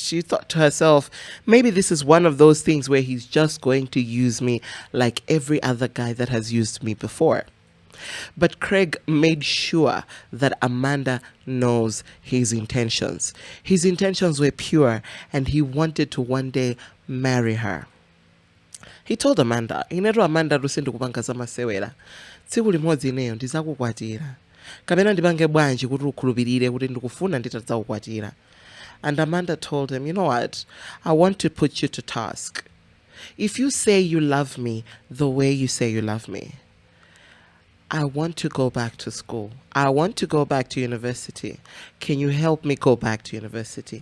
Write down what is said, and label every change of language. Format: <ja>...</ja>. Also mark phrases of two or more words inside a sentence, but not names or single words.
<en>She thought to herself, maybe this is one of those things where he's just going to use me like every other guy that has used me before. But Craig made sure that Amanda knows his intentions. His intentions were pure and he wanted to one day marry her. He told</en> <ny>Amanda, "Inero Amanda rusendo kupanga zamasewera. Tsiku limodzi ineyo ndizakukwatira. Kapena ndipange bwanji kuti ukhulupirire kuti ndikufuna nditadzakukwatira.</ny> <en>And Amanda told him, you know what? I want to put you to task. If you say you love me the way you say you love me, I want to go back to school. I want to go back to university. Can you help me go back to university?</en>